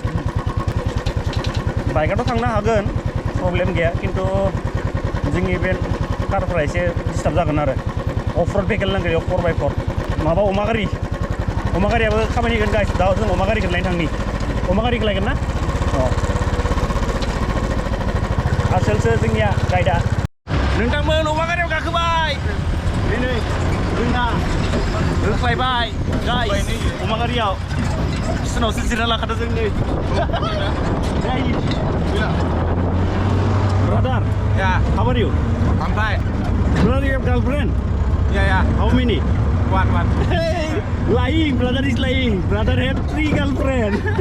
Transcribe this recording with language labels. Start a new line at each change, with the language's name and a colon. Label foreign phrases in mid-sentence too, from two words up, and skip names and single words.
Bodo: बाइकआथ' थांनो हागोन प्रब्लेम गैया खिन्थु जोंनि बे कारफोरा एसे डिस्टार्ब जागोन आरो
English: off road vehicle
Bodo: नांगौ 4x4 माबा अमा गारियाबो खामानि होगोन गाइस दा जों अमा गारिखौ लायनो थांनि अमा गारिखौ लायगोन ना आसोलसो जोंनिया गाइडआ नोंथांमोन अमा गारियाव गाखोबाय दिनै जोंना होख्लायबाय गाइस अमा गारियाव बिसोरनावसो जिरायना लाखादों जोंनि Brother,
English: yeah. How are you? I'm fine. Brother, you have girlfriend? Yeah. How many? One. Hey, lying. Brother is lying. Brother have 3 girlfriend.